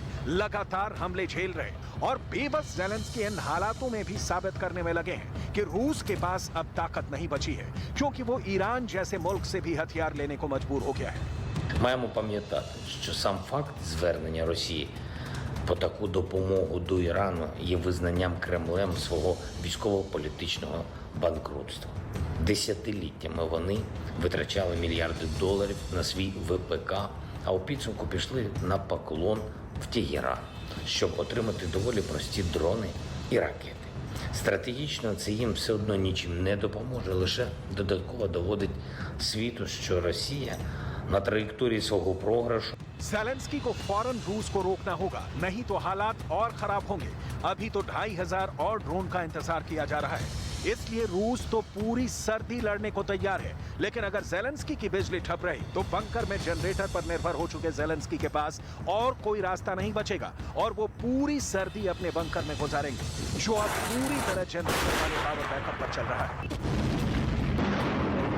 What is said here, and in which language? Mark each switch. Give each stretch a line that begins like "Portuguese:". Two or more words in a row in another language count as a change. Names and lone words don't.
Hindi: लगातार हमले झेल रहे और बेबस ज़ेलेंस्की इन हालातों में भी साबित करने में लगे हैं कि रूस के पास अब ताकत नहीं बची है, क्योंकि वो ईरान जैसे मुल्क से भी हथियार लेने को मजबूर हो गया है।
Ukrainian: Маємо пам'ятати, що сам факт звернення Росії по таку допомогу до Ірану є визнанням Кремлем свого військово-політичного банкрутства. Десятиліттями вони витрачали мільярди доларів на свій ВПК, а у підсумку пішли на поклон в Тегеран, щоб отримати доволі прості дрони і ракети. Стратегічно це їм все одно нічим не допоможе, лише додатково доводить світу, що Росія на траєкторії свого програшу.
Hindi: ज़ेलेंस्की को फौरन रूस को रोकना होगा, नहीं तो हालात और खराब होंगे। अभी तो 2500 और ड्रोन का इंतजार किया जा रहा है, इसलिए रूस तो पूरी सर्दी लड़ने को तैयार है। लेकिन अगर ज़ेलेंस्की की बिजली ठप रही तो बंकर में जनरेटर पर निर्भर हो चुके ज़ेलेंस्की के पास और कोई रास्ता नहीं बचेगा और वो पूरी सर्दी अपने बंकर में गुजारेंगे, जो अब पूरी तरह जनरेटर वाले
English: power backup
Hindi: पर चल रहा है।